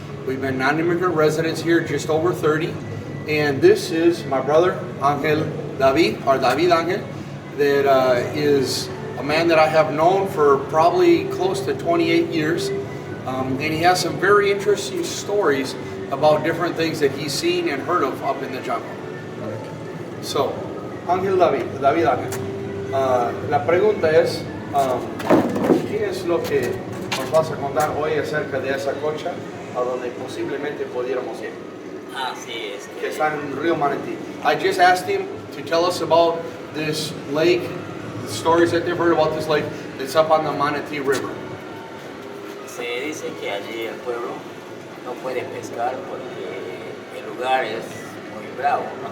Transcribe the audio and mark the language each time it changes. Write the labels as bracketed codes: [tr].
[en] We've been non-immigrant residents here just over 30. And this is my brother, Angel David, or David Angel, that is a man that I have known for probably close to 28 years. And he has some very interesting stories about different things that he's seen and heard of up in the jungle. [es] So, Ángel David Ángel, la pregunta es, ¿qué es lo que nos vas a contar hoy acerca de esa cocha a donde posiblemente pudiéramos ir? Sí, Que está en Río Manatí. [en] I just asked him to tell us about this lake, the stories that they've heard about this lake that's up on the Manatí River. [es] Se dice que allí el pueblo no puede pescar porque el lugar es muy bravo.